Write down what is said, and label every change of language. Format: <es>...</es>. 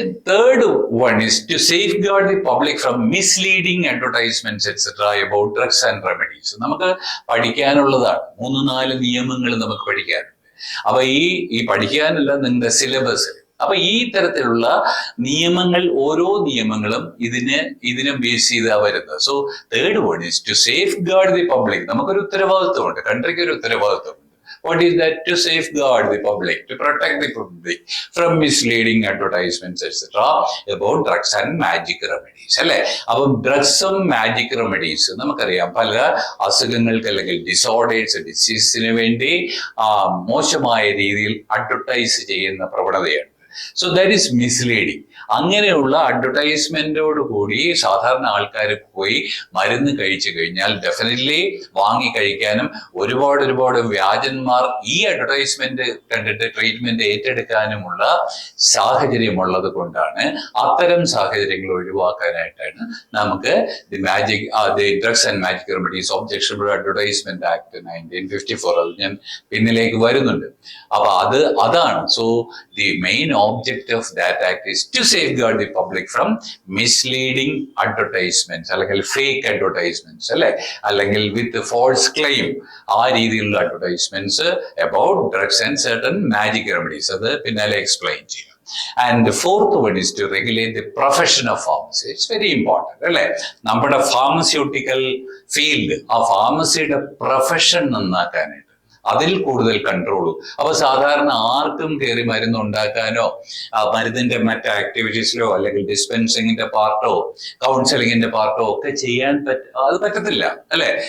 <en>Third one is to safeguard the public from misleading advertisements etc. about drugs and remedies.</en> <ml>നമുക്ക് പഠിക്കാനുള്ളതാണ്, 3-4 നിയമങ്ങൾ നമുക്ക് പഠിക്കാനുണ്ട്. അപ്പൊ ഈ പഠിക്കാനല്ല, നിങ്ങളുടെ സിലബസിൽ അപ്പൊ ഈ തരത്തിലുള്ള നിയമങ്ങൾ, ഓരോ നിയമങ്ങളും ഇതിനെ ബേസ് ചെയ്താ വരുന്നത്.</ml> <en>So third one is to safeguard the public.</en> <ml>നമുക്കൊരു ഉത്തരവാദിത്വമുണ്ട്, കൺട്രിക്ക് ഒരു ഉത്തരവാദിത്വമുണ്ട്.</ml> <en>What is that? To safeguard the public, to protect the public from misleading advertisements, etc. about drugs and magic remedies.</en> <ml>അല്ലെ? അപ്പൊ ഡ്രഗ്സും മാജിക് റെമഡീസ് നമുക്കറിയാം, പല അസുഖങ്ങൾക്ക് അല്ലെങ്കിൽ ഡിസീസിന് വേണ്ടി മോശമായ രീതിയിൽ അഡ്വർടൈസ് ചെയ്യുന്ന പ്രവണതയാണ്.</ml> <en>So that is misleading.</en> <ml>അങ്ങനെയുള്ള അഡ്വർടൈസ്മെന്റോട് കൂടി സാധാരണ ആൾക്കാർ പോയി മരുന്ന് കഴിച്ചു കഴിഞ്ഞാൽ ഡെഫിനറ്റ്ലി വാങ്ങി കഴിക്കാനും ഒരുപാട് വ്യാജന്മാർ ഈ അഡ്വർടൈസ്മെന്റ് കണ്ടിട്ട് ട്രീറ്റ്മെന്റ് ഏറ്റെടുക്കാനുമുള്ള സാഹചര്യമുള്ളത് കൊണ്ടാണ്, അത്തരം സാഹചര്യങ്ങൾ ഒഴിവാക്കാനായിട്ടാണ് നമുക്ക് the drugs and magic remedies objectionable advertisement act 1954, അത് ഞാൻ പിന്നിലേക്ക് വരുന്നുണ്ട്. അപ്പൊ അതാണ്.</ml> <en>so the main object of that act is to safeguard the public from misleading advertisements, അല്ലെങ്കിൽ fake advertisements, അല്ലെങ്കിൽ with false claim,</en> <ml>ആ രീതിയിലുള്ള advertisements</ml> <en>about drugs and certain magic remedies.</en> <ml>അത് പിന്നാലെ എക്സ്പ്ലെയിൻ ചെയ്യും.</ml> <en>And the fourth one is to regulate the profession of pharmacy. It's very important, അല്ലെ?</en> <ml>നമ്മുടെ pharmaceutical field, ആ ഫാർമസിയുടെ പ്രൊഫഷൻ നന്നാക്കാനായിട്ട് അതിൽ കൂടുതൽ കൺട്രോളും. അപ്പൊ സാധാരണ ആർക്കും കയറി മരുന്ന് ഉണ്ടാക്കാനോ മരുന്നിന്റെ മറ്റ് ആക്ടിവിറ്റീസിലോ അല്ലെങ്കിൽ ഡിസ്പെൻസിങ്ങിന്റെ പാർട്ടോ കൗൺസിലിങ്ങിന്റെ പാർട്ടോ ഒക്കെ ചെയ്യാൻ അത് പറ്റത്തില്ല, അല്ലെ?</ml>